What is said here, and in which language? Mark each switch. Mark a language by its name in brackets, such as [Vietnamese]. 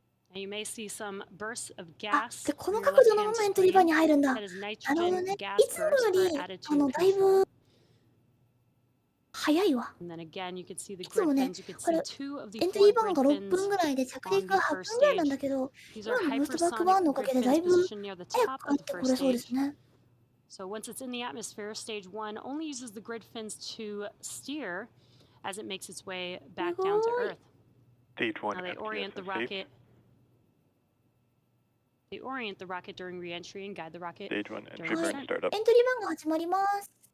[Japanese] あ、で、この角度のままエントリーバーに入るんだ。なるほどね。いつもよりだいぶ早いわ。いつもね、これエントリーバーが6分ぐらいで着陸が8分ぐらいなんだけど、今のブーストバックバーンのおかげでだいぶ早く帰ってこれそうですね。 [English] So once it's in the atmosphere, stage 1 only uses the grid fins to steer as it makes its way back down to Earth. Now they orient the rocket. They orient the rocket during re-entry and guide the rocket during descent. [Japanese] エントリーバーンが始まります。